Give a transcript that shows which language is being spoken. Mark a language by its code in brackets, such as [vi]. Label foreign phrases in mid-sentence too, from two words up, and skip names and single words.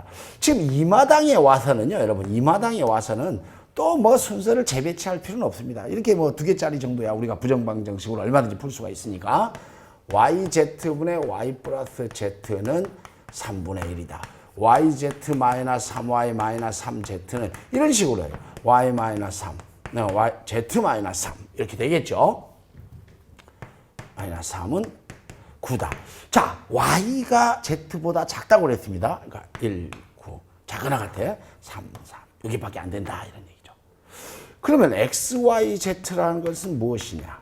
[ko] 지금 이 마당에 와서는요, 여러분, 이 마당에 와서는 또 뭐 순서를 재배치할 필요는 없습니다. 이렇게 뭐 2개짜리 정도야 우리가 부정방정식으로 얼마든지 풀 수가 있으니까 yz분의 y 플러스 z는 3분의 1이다. yz-3y-3z는 이런 식으로 해요. y-3, z-3 이렇게 되겠죠. -3은 9다. 자, y가 z보다 작다고 그랬습니다. 그러니까 1, 9. 작거나 같아. 3, 3. 여기밖에 안 된다. 이런 얘기죠. 그러면 xyz라는 것은 무엇이냐?